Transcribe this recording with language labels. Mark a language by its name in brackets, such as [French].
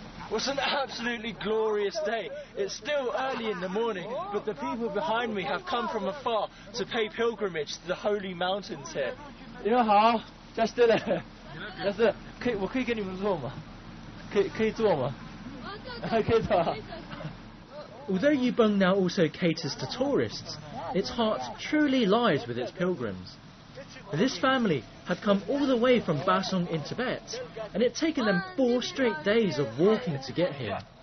[English] What an absolutely glorious day. It's still early in the morning, but the people behind me have come from afar to pay pilgrimage to the holy mountains here. [Chinese] 你们好，加斯勒，加斯勒，我可以跟你们坐吗？可以坐吗？可以坐。 [English] Although Yubeng now also caters to tourists, its heart truly lies with its pilgrims. This family had come all the way from Basong in Tibet, and it had taken them 4 straight days of walking to get here.